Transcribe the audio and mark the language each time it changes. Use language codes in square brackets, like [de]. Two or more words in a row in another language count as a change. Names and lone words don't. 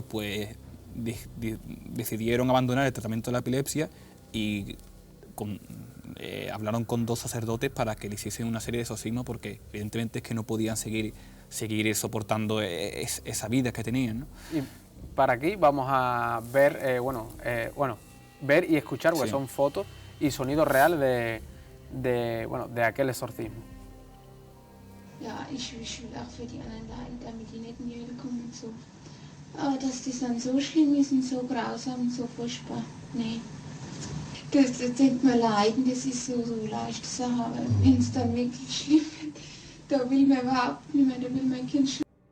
[es] Pues decidieron abandonar el tratamiento de la epilepsia y hablaron con 2 sacerdotes para que le hiciesen una serie de exorcismos, porque evidentemente es que no podían seguir soportando esa vida que tenían, ¿no? Y para aquí vamos a ver, ver y escuchar, porque son fotos y sonidos reales de aquel exorcismo. [de] Ja, ich will auch für die anderen leiden, damit die nicht in die Hölle kommen und so. Aber dass das dann so schlimm ist und so grausam und so furchtbar, nee. Das denkt man leiden, das ist so leichte Sache, aber wenn es dann wirklich schlimm wird, da will man überhaupt nicht mehr, da will mein Kind schlafen.